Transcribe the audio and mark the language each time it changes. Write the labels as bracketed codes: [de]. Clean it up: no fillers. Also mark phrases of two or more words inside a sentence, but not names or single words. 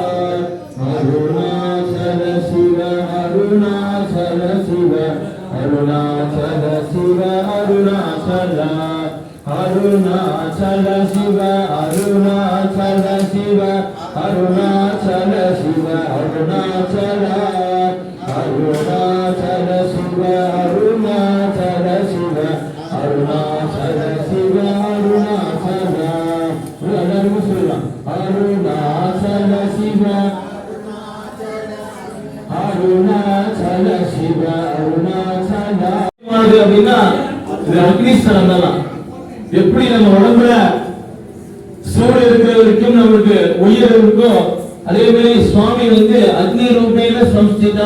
[sa] अरुणाचल शिव अरुणाचल शिव अरुणाचल शिव अरुणाचल अरुणाचल शिव अरुणाचल शिव अरुणाचल शिव अरुणाचल अरुणाचल शिव अरुणाचल शिव अरुणाचल शिव अरुणाचल [ta] எல்லாரும் சொல்லலாம் [sa] अरुणाचल शिव अरुणाचल शिव अरुणाचल [ta] அப்படின்னா இது அக்னிஸ்தலம் தான். எப்படி நம்ம உடம்புல சூடு இருக்கிற வரைக்கும் நம்மளுக்கு உயிர் இருக்கும், அதே மாதிரி சுவாமி [sa] अग्नि रूपेण संस्थिता.